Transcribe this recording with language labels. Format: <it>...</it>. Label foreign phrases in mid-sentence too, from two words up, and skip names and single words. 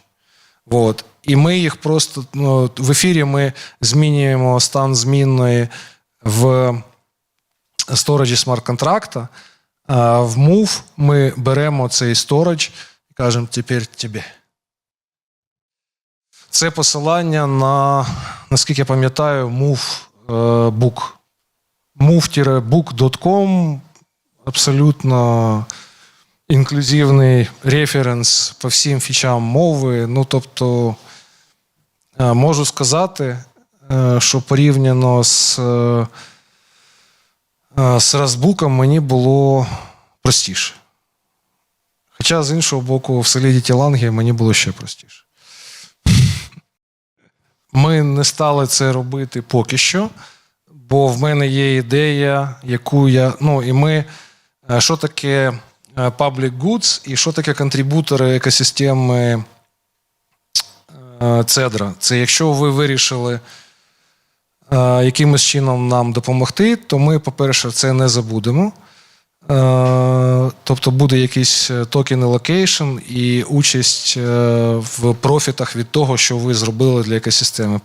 <uk>І ми їх просто, в ефірі ми змінюємо стан змінної в сториджі смарт-контракта, а в Move ми беремо цей сторидж і кажемо «тепер тобі». Це посилання на, наскільки я пам'ятаю, Move-book. Move-book.com абсолютно інклюзивний референс по всім фічам мови. Тобто, можу сказати, що порівняно з Rustbook мені було простіше. Хоча, з іншого боку, в Solidity Lang мені було ще простіше. Ми не стали це робити поки що, бо в мене є ідея, яку я... Що таке</uk> <en>public goods</en> <uk>і що таке контрибутори екосистеми Cedra? Це якщо ви вирішили якимось чином нам допомогти, то ми, по-перше, це не забудемо. Тобто буде якийсь токен allocation і участь в профітах від того, що ви зробили для екосистеми.</uk>